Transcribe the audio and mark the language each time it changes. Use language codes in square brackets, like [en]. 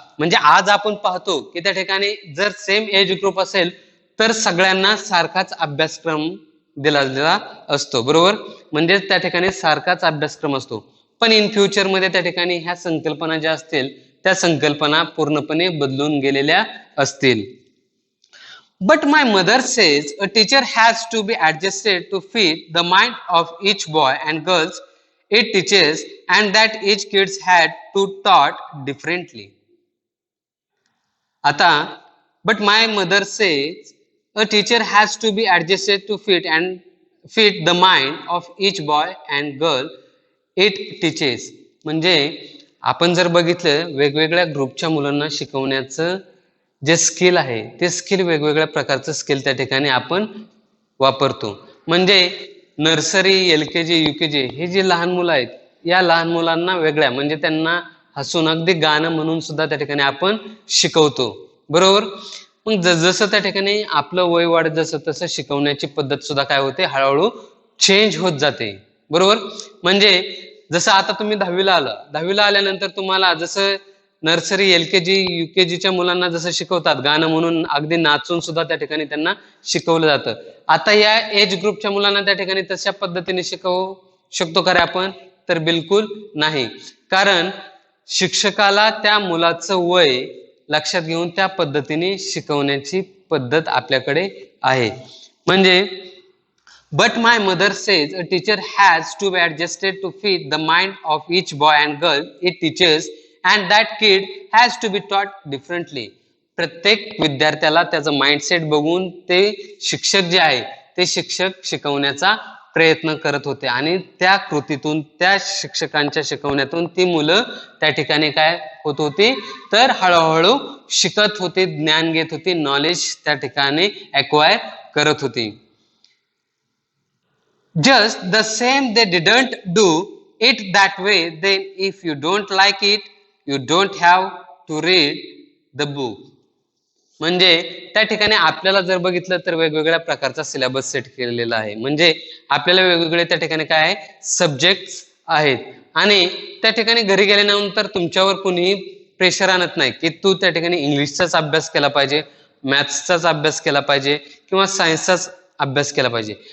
[mr] म्हणजे आज आपण पाहतो की त्या ठिकाणी जर सेम एज ग्रुप असेल तर सगळ्यांना सारखाच अभ्यासक्रम दिला असतो. बरोबर. म्हणजे त्या ठिकाणी सारखाच अभ्यासक्रम असतो. पण इन फ्युचर मध्ये त्या ठिकाणी ह्या संकल्पना ज्या असतील त्या संकल्पना पूर्णपणे बदलून गेलेल्या असतील. [en] But my mother says a teacher has to be adjusted to fit the mind of each boy and girls it teaches and that each kids had to taught differently. आता but my mother says a teacher has to be adjusted to fit and fit the mind of each boy and girl it teaches. [mr] म्हणजे आपण जर बघितलं वेगवेगळ्या ग्रुपच्या मुलांना शिकवण्याचं जे स्किल आहे ते स्किल वेगवेगळ्या प्रकारचं स्किल त्या ठिकाणी आपण वापरतो. म्हणजे नर्सरी, LKG, UKG हे जे लहान मुलं आहेत या लहान मुलांना वेगळ्या म्हणजे त्यांना हसून अगदी गाणं म्हणून सुद्धा त्या ठिकाणी आपण शिकवतो. बरोबर. मग जसं त्या ठिकाणी आपलं वय वाढत जसं तसं शिकवण्याची पद्धत सुद्धा काय होते हळूहळू चेंज होत जाते. बरोबर. म्हणजे जसं आता तुम्ही 10वीला आला, 10वीला आल्यानंतर तुम्हाला जसं नर्सरी, LKG, UKGच्या मुलांना जसं शिकवतात गाणं म्हणून अगदी नाचून सुद्धा त्या ठिकाणी त्यांना शिकवलं जातं. आता या एज ग्रुपच्या मुलांना त्या ठिकाणी तशा पद्धतीने शिकवू शकतो का रे आपण? तर बिलकुल नाही. कारण शिक्षकाला त्या मुलाचं वय लक्षात घेऊन त्या पद्धतीने शिकवण्याची पद्धत आपल्याकडे आहे. [en] म्हणजे But my mother says a teacher has to be adjusted to fit the mind of each boy and girl it teaches and that kid has to be taught differently. [mr] प्रत्येक विद्यार्थ्याला त्याचं माइंडसेट बघून ते शिक्षक जे आहे ते शिक्षक शिकवण्याचा प्रयत्न करत होते आणि त्या कृतीतून त्या शिक्षकांच्या शिकवण्यातून ती मुलं त्या ठिकाणी काय होत होती तर हळूहळू शिकत होती, ज्ञान घेत होती, नॉलेज त्या ठिकाणी एक्वायर करत होती. [en] Just the same they didn't do it that way, then if you don't like it, you don't have to read the book. [mr] म्हणजे त्या ठिकाणी आपल्याला जर बघितलं तर वेगवेगळ्या प्रकारचा सिलेबस सेट केलेला आहे. म्हणजे आपल्याला वेगवेगळे त्या ठिकाणी काय आहे सब्जेक्ट आहेत आणि त्या ठिकाणी घरी गेल्यानंतर तुमच्यावर कोणीही प्रेशर आणत नाही की तू त्या ठिकाणी इंग्लिशचाच अभ्यास केला पाहिजे, मॅथ्सचाच अभ्यास केला पाहिजे किंवा सायन्सचाच अभ्यास केला पाहिजे.